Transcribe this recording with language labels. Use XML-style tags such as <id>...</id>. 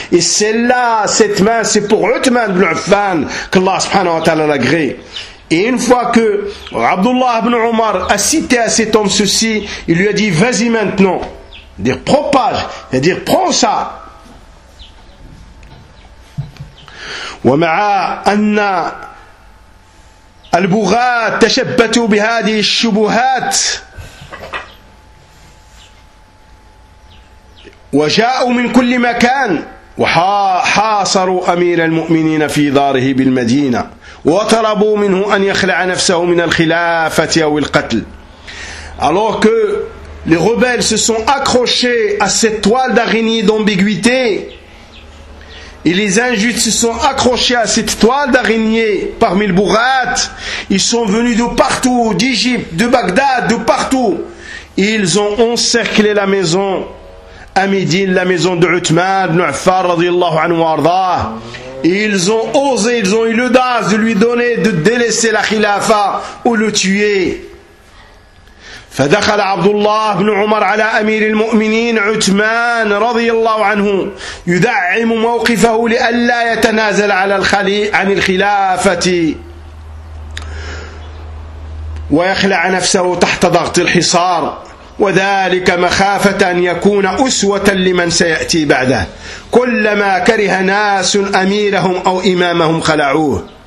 <fr>Et celle-là, cette main, c'est pour Uthman ibn Affan qu'Allah subhanahu wa ta'ala l'agrée. Et une fois que Abdullah ibn Omar a cité à cet homme ceci, il lui a dit, vas-y maintenant, c'est-à-dire propage, c'est-à-dire prends ça.</fr> <ar>ومع أن البغاة تشبتوا بهذه الشبهات وجاءوا من كل مكان وحاصروا أمير المؤمنين في داره بالمدينة وطلبوا منه أن يخلع نفسه من الخلافة أو القتل.</ar> <fr>Alors que les rebelles se sont accrochés à cette toile d'araignée d'ambiguïté et les injustes se sont accrochés à cette toile d'araignée parmi le bourrat, ils sont venus de partout, d'Égypte, de Bagdad, de partout, ils ont encerclé la maison à midi, la maison de Uthman ibn Affan radiyallahu anhu wa arda. Ils ont osé, ils ont eu l'audace de lui donner de délaisser la khilafa ou le tuer.</fr> <ar>فدخل عبد الله بن عمر على أمير المؤمنين عثمان رضي الله عنه يدعم موقفه لئلا يتنازل على عن الخلافة ويخلع نفسه تحت ضغط الحصار وذلك مخافة أن يكون أسوة لمن سيأتي بعده كلما كره ناس أميرهم أو إمامهم خلعوه.</ar>